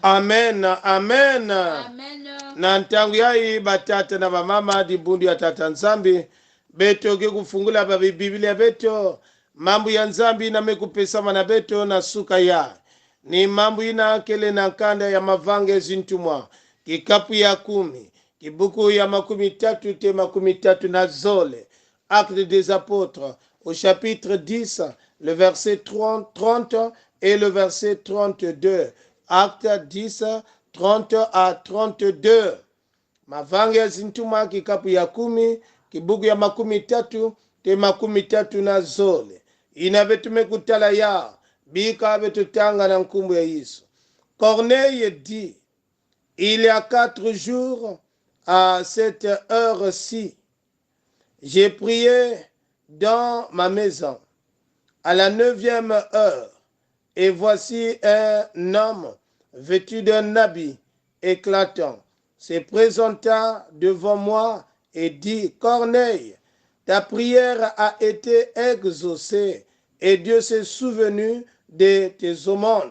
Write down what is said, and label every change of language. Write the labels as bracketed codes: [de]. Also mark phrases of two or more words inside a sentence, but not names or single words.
[ktu] na ntangu yayi batata na bamama dibundu ya tata nzambi beto ke kufungula ba biblia beto mambo ya nzambi inamekupesa mana beto na suka ya ni mambo ina kele na kanda ya mavange zintumwa kikapu ya 10 kibuku ya 13 te 13 na zole. [fr] Actes des apôtres au chapitre 10 le verset 30 et le verset 32. Acte 10 30 à 32. [ktu] Mavange ya zintumwa kikapu ya 10 kibuku ya 13 te 13 na zole. Inavetume kutala ya bika vetutanga na nkumbu ya Yesu. [fr] Corneille dit, il y a 4 jours à cette heure-ci, j'ai prié dans ma maison à la 9e heure, et voici un homme vêtu d'un habit éclatant se présenta devant moi et dit, Corneille, ta prière a été exaucée et Dieu s'est souvenu de tes aumônes.